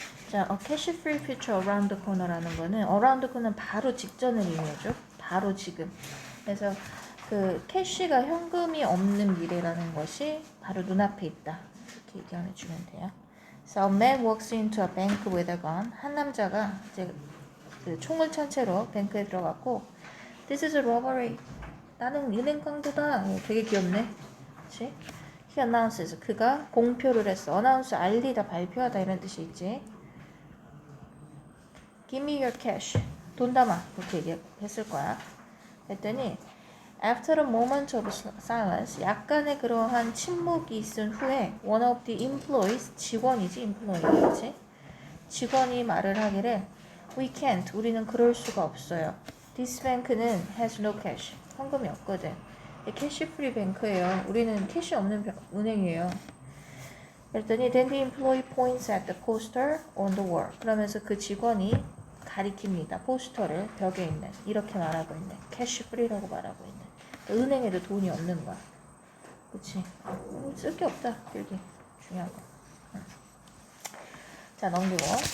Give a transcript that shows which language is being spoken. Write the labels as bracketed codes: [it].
[en] 자, a cash free future around the corner라는 거는 around the corner는 [ko] 바로 직전을 의미해줘. 바로 지금. 그래서 그 캐시가 현금이 없는 미래라는 것이 바로 눈앞에 있다. 이렇게 얘기해 주면 돼요. [en] So a man walks into a bank with a gun. [ko] 한 남자가 이제 그 총을 찬 채로 뱅크에 들어갔고 [en] This is a robbery. [ko] 나는 은행 강도다. 되게 귀엽네. 그치? [en] He announces. [ko] 그가 공표를 했어. announce, 알리다, 발표하다 이런 뜻이 있지. [en] Give me your cash. [ko] 돈 담아. 그렇게 얘기했을 거야. 그랬더니 [en] After a moment of silence, [ko] 약간의 그러한 침묵이 있은 후에 [en] one of the employees, [ko] 직원이지, [en] employee겠지? [ko] 직원이 말을 하기를 [en] We can't, [ko] 우리는 그럴 수가 없어요. [en] This bank는 has no cash, [ko] 현금이 없거든. 캐시 프리 뱅크예요. 우리는 캐시 없는 은행이에요. 그랬더니 [en] then the employee points at the poster on the wall. [ko] 그러면서 그 직원이 가리킵니다. 포스터를 벽에 있는 이렇게 말하고 있네. 캐시 프리라고 말하고 있네. 그러니까 은행에도 돈이 없는 거야. 그치? 쓸 게 없다. 여기 중요한 거. 자 넘기고.